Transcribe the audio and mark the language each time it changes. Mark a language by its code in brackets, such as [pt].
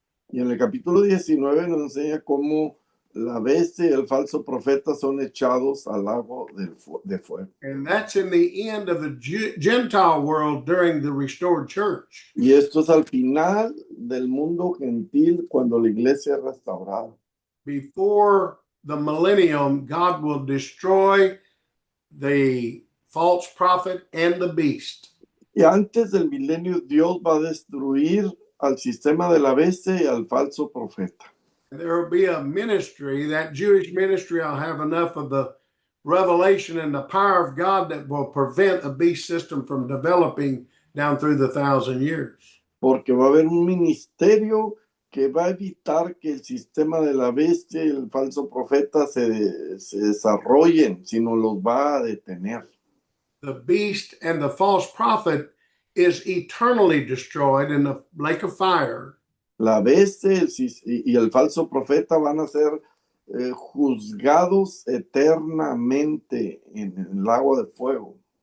[es] Y en el capítulo 19 nos enseña cómo la bestia y el falso profeta son echados al lago de fuego. [en] And that's in the end of the Gentile world during the restored church. [es] Y esto es al final del mundo gentil cuando la iglesia es restaurada. [en] Before the millennium, God will destroy the false prophet and the beast. [es] Y antes del milenio, Dios va a destruir al sistema de la bestia y al falso profeta. [en] There will be a ministry, that Jewish ministry will have enough of the revelation and the power of God that will prevent a beast system from developing down through the 1,000 years. [es] Porque va a haber un ministerio que va a evitar que el sistema de la bestia y el falso profeta se desarrollen, sino los va a detener. [en] The beast and the false prophet is eternally destroyed in the lake of fire. [es] La bestia y el falso profeta van a ser juzgados eternamente en el lago de fuego.